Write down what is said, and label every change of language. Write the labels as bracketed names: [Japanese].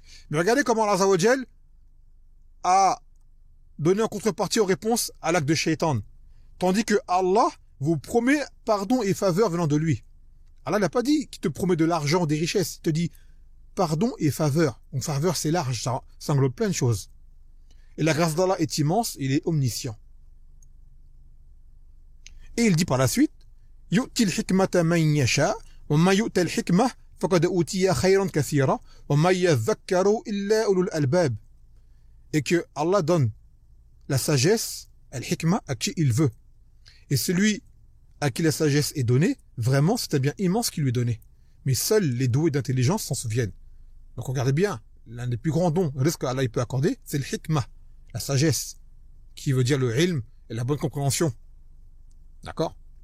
[French] Mais regardez comment Allah Azza wa Jal a donné en contrepartie aux réponses à l'acte de shaitan. Tandis que Allah vous promet pardon et faveur venant de lui. Allah n'a pas dit qu'il te promet de l'argent, des richesses. Il te dit pardon et faveur. Donc faveur c'est large, ça englobe plein de choses. Et la grâce d'Allah est immense, il est omniscient. Et il dit par la suite, [Arabic] يُؤْتِ الْحِكْمَةَ مَنْ يَشَاءُ وَمَا يُؤْتَ الْحِكْمَةَ فَقَدْ أُوتِيَ خَيْرًا كَثِيرًا وَمَا يَذَّكَّرُ إِلَّا أُولُو الْأَلْبَابِ. [French] Et que Allah donne la sagesse, al-hikmah, à qui il veut. Et celui à qui la sagesse est donnée, vraiment, c'est un bien immense qui lui est donné. Mais seuls les doués d'intelligence s'en souviennent. Donc regardez bien, l'un des plus grands dons, le risque qu'Allah peut accorder, c'est le hikmah, la sagesse, qui veut dire le ilm et la bonne compréhension. D'accord?